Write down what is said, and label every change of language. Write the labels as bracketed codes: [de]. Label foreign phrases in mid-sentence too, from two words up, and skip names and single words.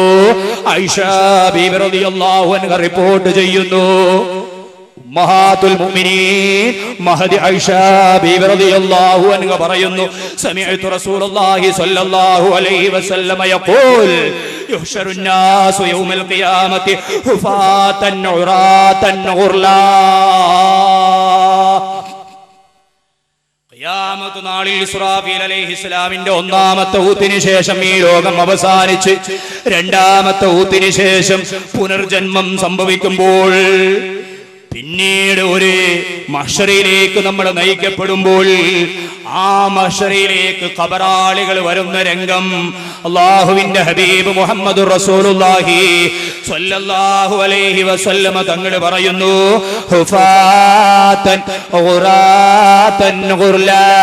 [ml] ആയിഷ ബീവി [ar] رضي الله عنها [ml] റിപ്പോർട്ട് ചെയ്യുന്നു. [ar] أمهات المؤمنين [ml] മഹദി ആയിഷ ബീവി [ar] رضي الله عنها [ml] പറയുന്നു, [ar] سمعت رسول الله صلى الله عليه وسلم يقول يحشر الناس يوم القيامة حفاة عراة غرلا. [ml] ഖിയാമത്ത് നാളിൽ ഇസ്രാഫീൽ അലൈഹിസ്സലാമിന്റെ ഒന്നാമത്തെ ഊത്തിന് ശേഷം ഈ ലോകം അവസാനിച്ച് രണ്ടാമത്തെ ഊത്തിന് ശേഷം പുനർജന്മം സംഭവിക്കുമ്പോൾ, പിന്നീട് ഒരു മഹ്ശറയിലേക്ക് നമ്മൾ നയിക്കപ്പെടുമ്പോൾ, ആ മഹ്ശറയിലേക്ക് ഖബറാളികൾ വരുന്ന രംഗം അല്ലാഹുവിന്റെ ഹബീബ് മുഹമ്മദ് [ar] رسول الله صلى الله عليه وسلم [ml] തങ്ങൾ പറയുന്നു, [ar] حفاة عراة غرلا.